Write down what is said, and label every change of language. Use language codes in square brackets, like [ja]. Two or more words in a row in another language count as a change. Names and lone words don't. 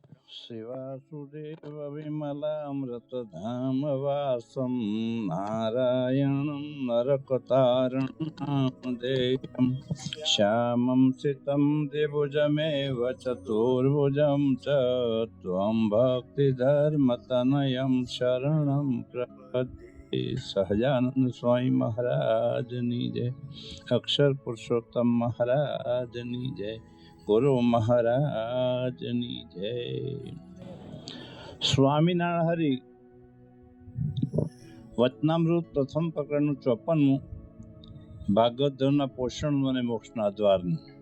[sa] शिवासुदेव विमलामृतधामवासं नारायणं नरकतारणं श्यामं सितं द्विभुजमेव चतुर्भुजं च त्वं भक्तिधर्मतनयं शरणं प्रपद्ये। [gu] સહજાનંદ સ્વામી મહારાજની જય, અક્ષર પુરુષોત્તમ મહારાજની જય, ગુરુ મહારાજની જય. સ્વામિનારાયણ હરિ વચનામૃત પ્રથમ પ્રકરણનું 54મું, ભાગવત ધર્મના પોષણનું અને મોક્ષના દ્વારનું.